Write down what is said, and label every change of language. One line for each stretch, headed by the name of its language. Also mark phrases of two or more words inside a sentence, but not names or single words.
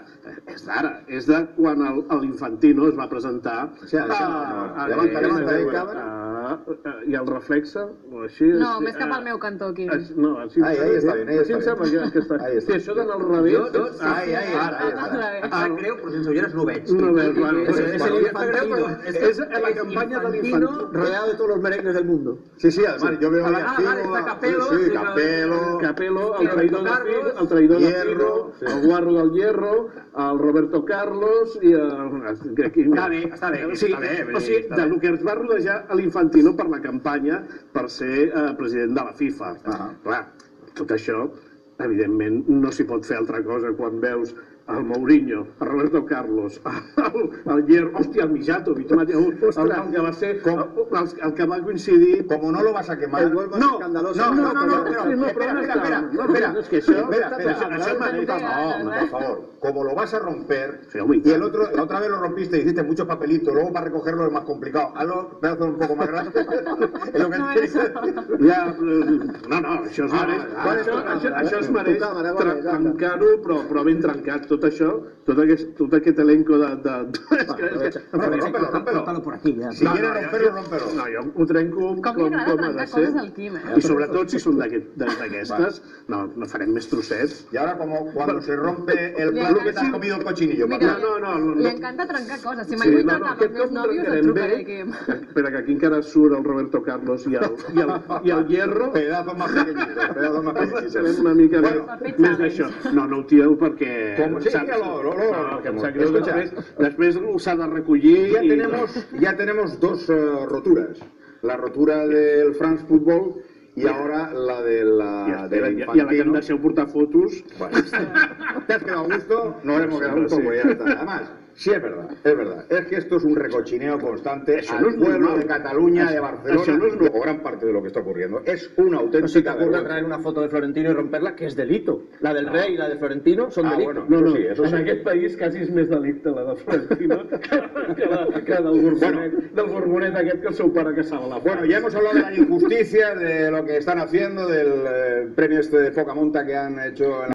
Catalan: És d'ara, és de quan l'Infantino es va presentar i el reflexa, o així... No, més cap al meu cantó, aquí. No, així està bé, em sembla que està... Si això d'anar al revés... Em sap greu, però sense ulleres no ho veig. No veig, Es la campanya de l'Infantino
Spanish: rodeado de todos los merengues del mundo. Sí, además, yo veo ahí está Capello,
Catalan: el traïdor de Figo, el guarro del Hierro, el Roberto Carlos i el... Està bé. O sigui, del que es va rodejar a l'Infantino per la campanya per ser president de la FIFA. Clar, tot això, evidentment, no s'hi pot fer altra cosa quan veus el Mourinho, el Roberto Carlos, el Hierro, hòstia, el Mijatovic, el que va ser, el que va coincidir...
Spanish: Como no lo vas a quemar...
Catalan: No, espera, es que això...
Spanish: No, por favor, como lo vas a romper, y la otra vez lo rompiste y hiciste muchos papelitos, luego para recogerlo es más complicado. Hazlo pedazos un poco más grandes. Es lo que
Catalan: això es mereix trencar-ho, però ben trencat. Tot això, tot aquest elenco de...
Spanish: Rómpelo por aquí. Si quieres romperlo, rómpelo.
Catalan: No, jo ho trenco com li agrada trencar coses al Quim, I sobretot si són d'aquestes, no farem més trossets.
Spanish: Y ahora como cuando se rompe el plato que te has comido el cochinillo.
Catalan: Li encanta trencar coses. Si mai vull trencar amb els meus nòvios, et trucaré, Quim. Espera, que aquí encara surt el Roberto Carlos i el Hierro.
Spanish: Pedazos más pequeñitos.
Catalan: Serem una mica més d'això. No ho tireu perquè... Després s'ha de recollir...
Spanish: Ya tenemos dos roturas. La rotura del France Football y ahora la del Infantino.
Catalan: I a la que em deixeu portar fotos...
Spanish: ¿Te has quedado a gusto? Nos hemos quedado a gusto, pues ya está. Además, sí es verdad. Es que esto es un recochineo constante al pueblo de Cataluña, de Barcelona, o gran parte de lo que está ocurriendo. Es una auténtica vergüenza. Traer una foto de Florentino y romperla, que es delito. La del rey y la de Florentino son delito.
Catalan: No, en aquest país quasi és més delicte la de Florentino que del Borbonet aquest que el seu pare caçava la
Spanish: Bueno, ya hemos hablado de la injusticia, de lo que están haciendo, del premio este de Focamonta que han hecho...